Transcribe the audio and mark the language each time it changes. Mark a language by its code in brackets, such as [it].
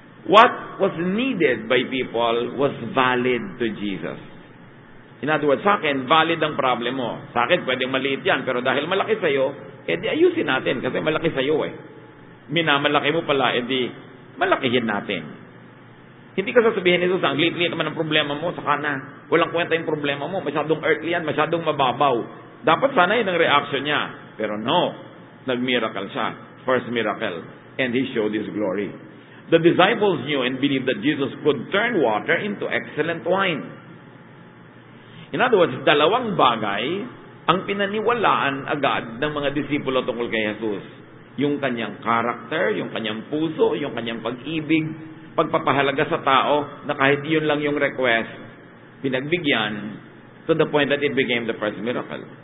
[en] What was needed by people was valid to Jesus. In other words, [tl] sa akin, valid ang problem mo. Sa akin, pwedeng maliit yan, pero dahil malaki sa'yo, di ayusin natin, kasi malaki sa'yo Minamalaki mo pala, di malakihin natin. Hindi ka sasabihin nito, ang liit-liit naman ang problema mo, saka na. Walang kwenta yung problema mo, masyadong earthly yan, masyadong mababaw. Dapat sana yun ang reaction niya. Pero no, nag-miracle siya. First miracle. [en] And he showed his glory. The disciples knew and believed that Jesus could turn water into excellent wine. In other words, [tl] dalawang bagay ang pinaniwalaan agad ng mga disipulo tungkol kay Jesus. Yung kanyang character, yung kanyang puso, yung kanyang pag-ibig, pagpapahalaga sa tao na kahit yun lang yung request, pinagbigyan [en] to the point that it became the first miracle.